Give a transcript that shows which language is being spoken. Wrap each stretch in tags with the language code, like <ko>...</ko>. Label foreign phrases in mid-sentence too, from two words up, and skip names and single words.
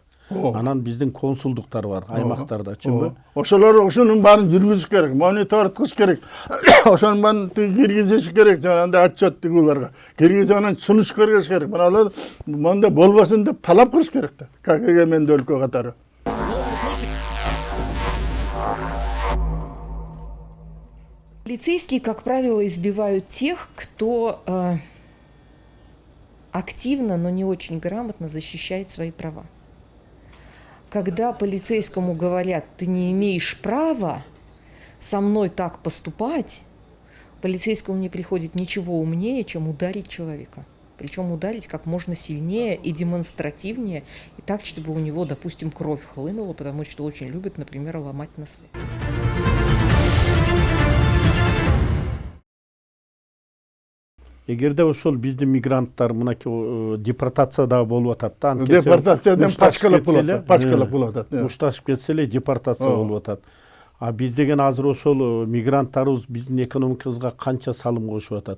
<ky>Анан биздин консулдуктар бар аймактарда, чынбы? Ошолор ошонун баарын жүргүзүш керек, мониторинг кылыш керек. Ошонун баарын киргизиш керек, жанагындай отчет тигүүлөргө. Киргизип анан сунуш көргөзүш керек. Мыналар монда болбосун деп талап кылыш керек да. Как эгемендүү өлкө катары.</ky> <ru>Полицейские, как правило, избивают тех, кто активно, но не очень грамотно защищает свои права. Когда полицейскому говорят, ты не имеешь права со мной так поступать, полицейскому не приходит ничего умнее, чем ударить человека. Причем ударить как можно сильнее и демонстративнее, и так, чтобы у него, допустим, кровь хлынула, потому что очень любят, например, ломать носы.</ru> <ky>Эгерде ошол биздин мигранттар мынакей депортацияда болуп атат да, депортациядан пачкалап болуп атат. Мушташып кетсе эле депортация болуп атат. А биз деген азыр ошол мигранттарыбыз биздин экономикабызга канча салым кошуп атат.</ky>